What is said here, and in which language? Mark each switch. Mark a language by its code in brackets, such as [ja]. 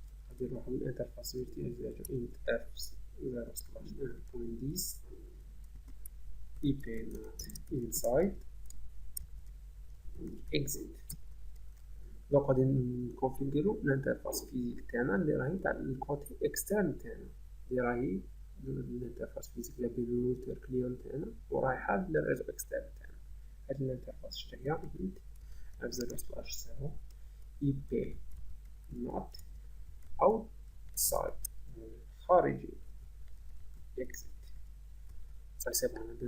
[ar] غادي نروحو للانترفاس فيرتوال int f 0/1.10 ip not inside exit. دونك غادي نكونفيغورو الانترفاس فيزيك تاعنا اللي راهي تاع الكوتي اكسترن تاعنا اللي راهي الانترفاس فيزيك اللي بين الروتر كليون تاعنا ورايحه للريزو اكسترن تاعنا. هاد الانترفاس شتا هي int f 0/0 ip not outside خارجي exit. [fr] Ça c'est bon.